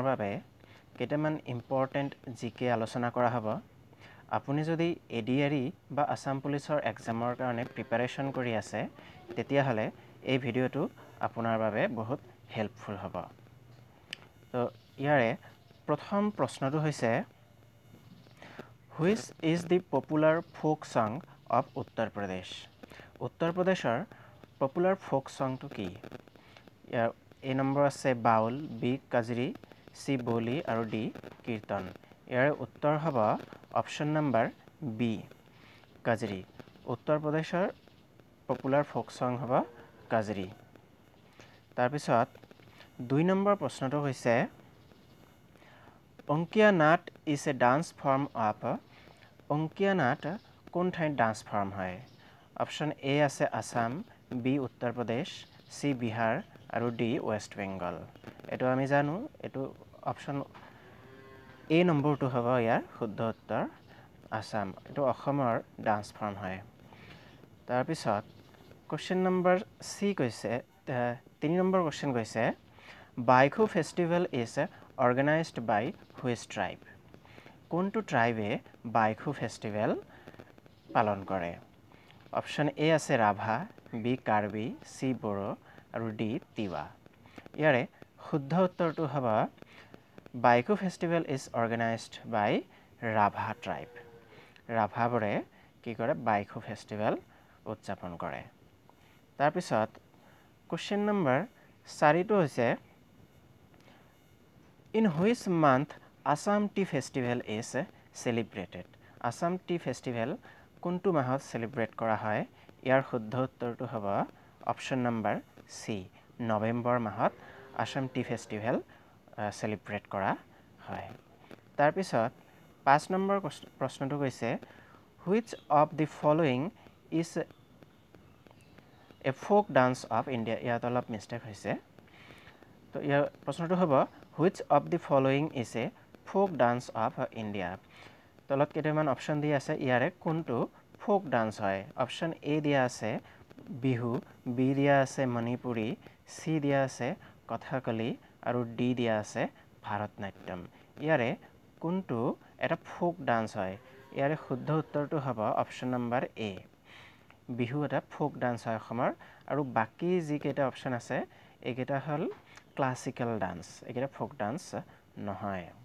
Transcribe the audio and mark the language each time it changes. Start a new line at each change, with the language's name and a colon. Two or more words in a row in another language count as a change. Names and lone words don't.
Assamese: বাবে কেইটামান ইম্পৰ্টেণ্ট জিকে আলোচনা কৰা হ'ব আপুনি যদি এডিআৰই বা আসাম পুলিচৰ এক্সামৰ কাৰণে প্ৰিপাৰেচন কৰি আছে তেতিয়াহ'লে এই ভিডিঅ'টো আপোনাৰ বাবে বহুত হেল্পফুল হ'ব তো ইয়াৰে প্ৰথম প্ৰশ্নটো হৈছে
English: Which is the popular folk song of Uttar Pradesh?
Assamese: Uttar Pradeshৰ
English: popular folk song
Assamese: to কি? ইয়াৰ A নম্বৰ আছে বাউল, বি কাজৰি, চি বলি আৰু ডি কীৰ্তন। ইয়াৰ উত্তৰ হ'ব অপশ্যন নম্বৰ বি কাজৰি। উত্তৰ প্ৰদেশৰ
English: popular folk song
Assamese: হ'ব কাজৰি। তাৰপিছত 2 নম্বৰ প্ৰশ্নটো হৈছে অংকীয়া নাট
English: is a dance form of
Assamese: অংকীয়া নাট কোন ঠাইত
English: dance form
Assamese: হয় অপশ্যন এ আছে আসাম বি উত্তৰ প্ৰদেশ চি বিহাৰ আৰু ডি ৱেষ্ট বেংগল এটো আমি জানো এটো অপশ্যন এ নম্বৰটো হ'ব ইয়াৰ শুদ্ধ উত্তৰ আসাম এটো অসমৰ
English: dance form
Assamese: হয় তাৰপিছত
English: question number
Assamese: সি কৈছে 3 নম্বৰ কোৱেশ্চন কৈছে
English: Baikhu festival is organized by which tribe
Assamese: কোনটো ট্ৰাইবে
English: Baikhu festival
Assamese: পালন কৰে অপশ্যন এ আছে ৰাভা বি কাৰ্বি চি বড়ো আৰু ডি তিৱা ইয়াৰে শুদ্ধ উত্তৰটো হ'ব
English: Baikhu festival is organized by
Assamese: ৰাভা ট্ৰাইব ৰাভাবোৰে কি কৰে
English: Baikhu festival
Assamese: উদযাপন কৰে তাৰপিছত
English: question number
Assamese: 4টো হৈছে
English: In which month Assam Tea Festival is celebrated?
Assamese: Assam Tea Festival কোনটো মাহত সেলিব্ৰেট কৰা হয় ইয়াৰ শুদ্ধ উত্তৰটো হ'ব
English: option number
Assamese: সি নৱেম্বৰ মাহত আসাম টি ফেষ্টিভেল সেলিব্ৰেট কৰা হয় তাৰপিছত 5 নম্বৰ প্ৰশ্নটো কৈছে
English: which of the following is a folk dance of India
Assamese: ইয়াত অলপ মিষ্টেক হৈছে তো ইয়াৰ প্ৰশ্নটো হ'ব
English: which of the following is a folk dance of India
Assamese: তলত কেইটামান অপশ্যন দিয়া আছে ইয়াৰে কোনটো
English: folk dance
Assamese: হয় অপশ্যন এ দিয়া আছে বিহু বি দিয়া আছে মণিপুৰী চি দিয়া আছে কথাকলি আৰু ডি দিয়া আছে ভাৰতনাট্যম ইয়াৰে কোনটো এটা
English: folk dance
Assamese: হয় ইয়াৰে শুদ্ধ উত্তৰটো হ'ব
English: option number
Assamese: এ বিহু এটা
English: folk dance
Assamese: হয় অসমৰ আৰু বাকি যি কেইটা অপশ্যন আছে এইকেইটা হ'ল
English: classical dance
Assamese: একেটা
English: folk dance
Assamese: নহয়